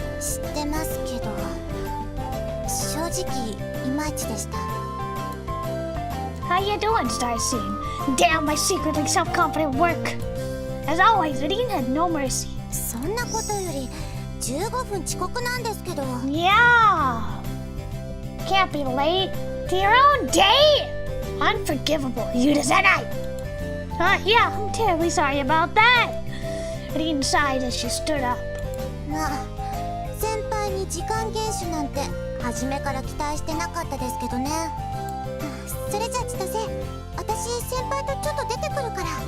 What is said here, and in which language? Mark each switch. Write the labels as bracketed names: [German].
[Japanese] 知ってますけど正直いまいちでした [English] How you doing, Starcene? Damn, my secretly self-confident work. As always, Irene had no mercy. [Japanese] そんなことより15分遅刻なんですけど [English] Yeah. Can't be late to your own date. Unforgivable. [Japanese] 許せない. [English] Yeah, I'm terribly sorry about that. Aline sighed as she stood up. [Japanese] まあ先輩に時間厳守なんて初めから期待してなかったですけどね。それじゃあ千歳、私先輩とちょっと出てくるから。